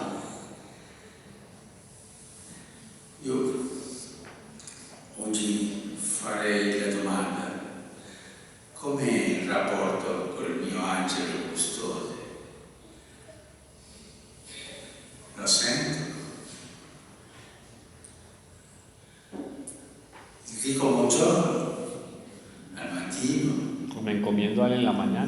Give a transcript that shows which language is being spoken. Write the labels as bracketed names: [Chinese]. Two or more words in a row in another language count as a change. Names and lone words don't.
[Italian] Io oggi farei la domanda: com'è il rapporto con il mio angelo custode? Lo sento? Gli dico buongiorno al mattino, [Spanish] O me encomiendo a él en la mañana.